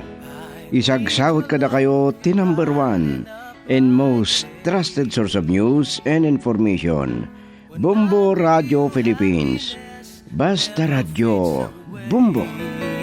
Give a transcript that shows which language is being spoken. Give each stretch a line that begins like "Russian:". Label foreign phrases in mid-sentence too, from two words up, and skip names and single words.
Iloko: Isagsagot kada kayo ti
English: number 1 and most trusted source of news and information, Bombo Radio Philippines. Basta Radio Bombo.